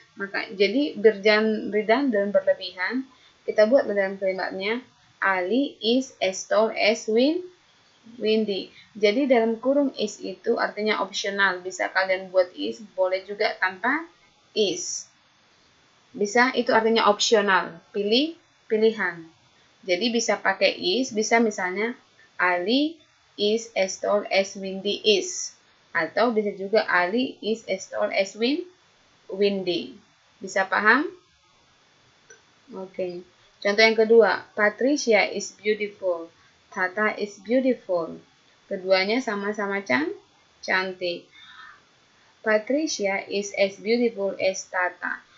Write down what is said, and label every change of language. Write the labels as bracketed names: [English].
[Indonesian] Maka jadi redundant dan berlebihan. Kita buat dalam kalimatnya. [English] Ali is as tall as Windy. [Indonesian] Jadi dalam kurung is itu artinya opsional. Bisa kalian buat is, boleh juga tanpa is. Bisa, itu artinya opsional. Pilihan. Jadi bisa pakai is, bisa misalnya [English] Ali is as tall as Windy is. [Indonesian] Atau bisa juga [English] Ali is as tall as Windy. [Indonesian] Bisa paham? Oke. Contoh yang kedua, [English] Patricia is beautiful. Tata is beautiful. [Indonesian] Keduanya sama-sama cantik. [English] Patricia is as beautiful as Tata.